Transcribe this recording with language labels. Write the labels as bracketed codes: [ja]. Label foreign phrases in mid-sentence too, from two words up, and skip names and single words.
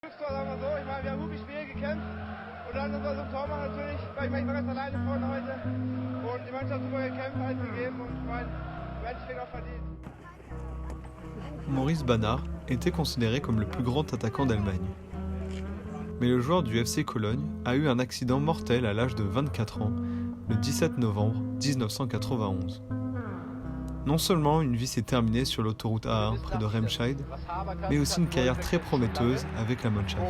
[de] Sagen wir so, ich meine, wir haben wirklich schwer gekämpft und dann unser Tormann natürlich, weil ich war ganz alleine vorne heute und die Mannschaft super gekämpft, alles gegeben und ich meine, Matchweg auch verdient. [fr] Maurice Banard était considéré comme le plus grand attaquant d'Allemagne. Mais le joueur du FC Cologne a eu un accident mortel à l'âge de 24 ans, le 17 novembre 1991. Non seulement une vie s'est terminée sur l'autoroute A1 près de Remscheid, mais aussi une carrière très prometteuse avec la Mannschaft.